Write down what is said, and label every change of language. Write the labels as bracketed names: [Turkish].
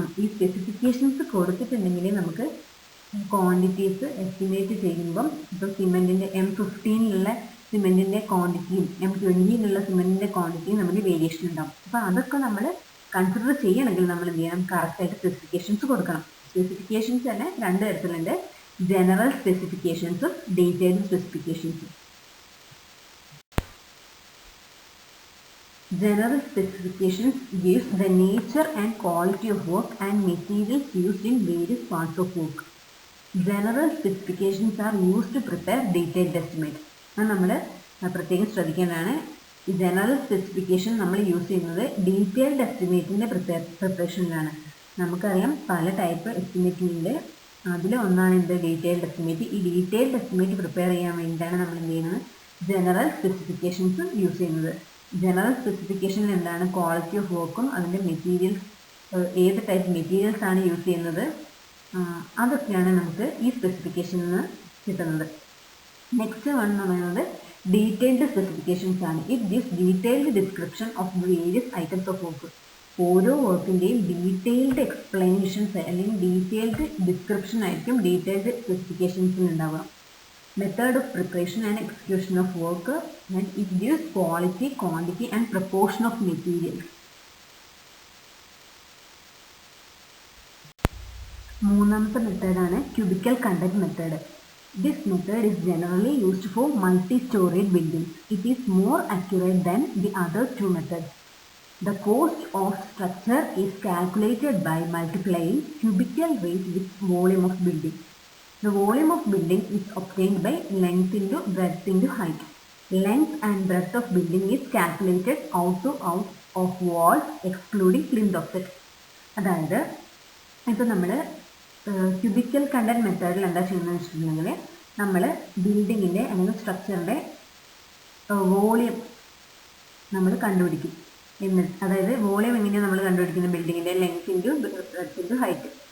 [Malayalam] ഈ സ്പെസിഫിക്കേഷൻസ് കൊടുത്തിട്ടുണ്ടെങ്കിൽ നമുക്ക് ക്വാണ്ടിറ്റീസ് എസ്റ്റിമേറ്റ് ചെയ്യുമ്പം, ഇപ്പോൾ സിമെൻറ്റിൻ്റെ M15 സിമെൻറ്റിൻ്റെ ക്വാണ്ടിറ്റിയും M20 സിമെൻറ്റിൻ്റെ ക്വാണ്ടിറ്റിയും നമുക്ക് വേരിയേഷൻ ഉണ്ടാവും. അപ്പോൾ അതൊക്കെ നമ്മൾ കൺസിഡർ ചെയ്യണമെങ്കിൽ നമ്മൾ എന്ത് ചെയ്യണം? കറക്റ്റായിട്ട് സ്പെസിഫിക്കേഷൻസ് കൊടുക്കണം. സ്പെസിഫിക്കേഷൻസ് തന്നെ രണ്ട് തരത്തിലുണ്ട്, general സ്പെസിഫിക്കേഷൻസും detailed സ്പെസിഫിക്കേഷൻസും. [English] General specifications gives the nature and quality of work and materials used in various parts of work. General specifications are used to prepare detailed estimates. [Malayalam] അത് നമ്മൾ പ്രത്യേകം ശ്രദ്ധിക്കേണ്ടതാണ്. ഈ ജനറൽ സ്പെസിഫിക്കേഷൻ നമ്മൾ യൂസ് ചെയ്യുന്നത് ഡീറ്റെയിൽഡ് എസ്റ്റിമേറ്റിൻ്റെ പ്രിപ്പറേഷനിലാണ്. നമുക്കറിയാം പല type എസ്റ്റിമേറ്റിൻ്റെ, അതിൽ ഒന്നാണ് എന്ത്? Detailed estimate. ഈ ഡീറ്റെയിൽഡ് എസ്റ്റിമേറ്റ് പ്രിപ്പയർ ചെയ്യാൻ വേണ്ടിയിട്ടാണ് നമ്മൾ എന്ത് ചെയ്യുന്നത്? ജനറൽ സ്പെസിഫിക്കേഷൻസ് യൂസ് ചെയ്യുന്നത്. ജനറൽ സ്പെസിഫിക്കേഷനിൽ എന്താണ്? ക്വാളിറ്റി ഓഫ് വർക്കും അതിൻ്റെ മെറ്റീരിയൽസ്, ഏത് ടൈപ്പ് മെറ്റീരിയൽസ് ആണ് യൂസ് ചെയ്യുന്നത്, അതൊക്കെയാണ് നമുക്ക് ഈ സ്പെസിഫിക്കേഷനിൽ നിന്ന് കിട്ടുന്നത്. നെക്സ്റ്റ് വൺ എന്ന് പറയുന്നത് ഡീറ്റെയിൽഡ് സ്പെസിഫിക്കേഷൻസ് ആണ്. [English] It gives detailed description of the various items of work. [Malayalam] ഓരോ വർക്കിൻ്റെയും ഡീറ്റെയിൽഡ് എക്സ്പ്ലനേഷൻസ് അല്ലെങ്കിൽ ഡീറ്റെയിൽഡ് ഡിസ്ക്രിപ്ഷൻ ആയിരിക്കും ഡീറ്റെയിൽഡ് സ്പെസിഫിക്കേഷൻസിൽ ഉണ്ടാവുക. [English] Method of preparation and execution of work, and it gives quality, quantity and proportion of materials. [Malayalam] മൂന്നാമത്തെ മെത്തേഡാണ് cubical conduct method. [English] This method is generally used for multi-storied buildings. It is more accurate than the other two methods. The cost of structure is calculated by multiplying cubical weight with volume of building. The volume of building is obtained by length into breadth into height. Length and breadth of building is calculated out of walls excluding plinth offset. [Malayalam] അതായത് ഇപ്പോൾ നമ്മൾ cubical content മെത്തേഡിൽ എന്താ ചെയ്യുന്നത് വെച്ചിട്ടുണ്ടെങ്കിൽ നമ്മൾ ബിൽഡിങ്ങിൻ്റെ അല്ലെങ്കിൽ സ്ട്രക്ചറിൻ്റെ വോളിയം നമ്മൾ കണ്ടുപിടിക്കും. എന്നിട്ട് അതായത് വോളിയം എങ്ങനെയാണ് നമ്മൾ കണ്ടുപിടിക്കുന്നത്, ബിൽഡിങ്ങിൻ്റെ length into breadth into height.